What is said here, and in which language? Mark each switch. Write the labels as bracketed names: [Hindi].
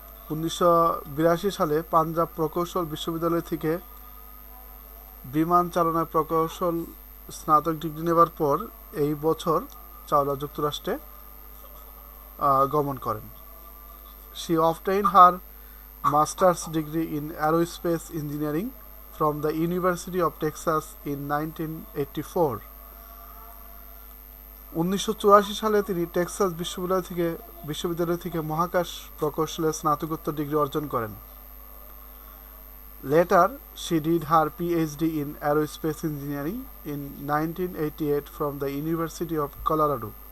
[Bangla] 1982 সালে পাঞ্জাব প্রকৌশল বিশ্ববিদ্যালয় থেকে বিমান চালনা প্রকৌশল স্নাতক ডিগ্রি নেবার পর এই বছর চাওলা যুক্তরাষ্ট্রে গমন করেন. [English] She obtained her master's degree in aerospace engineering from the University of Texas in 1984. [Bangla] 1984 সালে তিনি টেক্সাস বিশ্ববিদ্যালয় থেকে মহাকাশ প্রকৌশলে স্নাতকোত্তর ডিগ্রি অর্জন করেন. [English] Later, she did her PhD in aerospace engineering in 1988 from the University of Colorado.